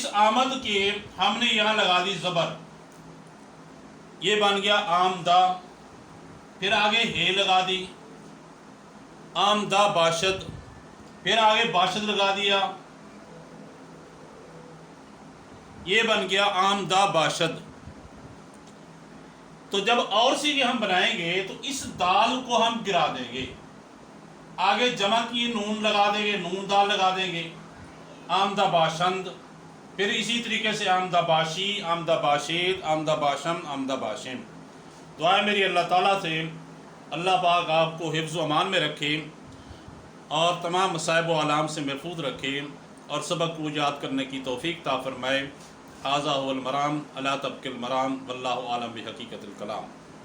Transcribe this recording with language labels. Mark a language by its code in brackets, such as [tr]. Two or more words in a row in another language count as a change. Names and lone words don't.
[ur] آمد کے ہم نے یہاں لگا دی زبر، یہ بن گیا آمدہ، پھر آگے ہے لگا دی، [fa] آمدہ باشد، [ur] پھر آگے باشد لگا دیا، یہ بن گیا [fa] آمدہ باشد. [ur] تو جب اور سیگے ہم بنائیں گے تو اس دال کو ہم گرا دیں گے, آگے جمع کی نون لگا دیں گے, نون دال لگا دیں گے, [fa] آمدہ باشند. [ur] پھر اسی طریقے سے [fa] آمدہ باشی, آمدہ باشید, آمدہ باشم, آمدہ باشم. [ur] دعائیں میری اللہ تعالیٰ سے اللہ پاک آپ کو حفظ و امان میں رکھے اور تمام مصائب و آلام سے محفوظ رکھے اور سبق کو یاد کرنے کی توفیق عطا فرمائے. [ar] ھذا ھو المرام الا تبقِ المرام واللہ اعلم بحقیقت الکلام.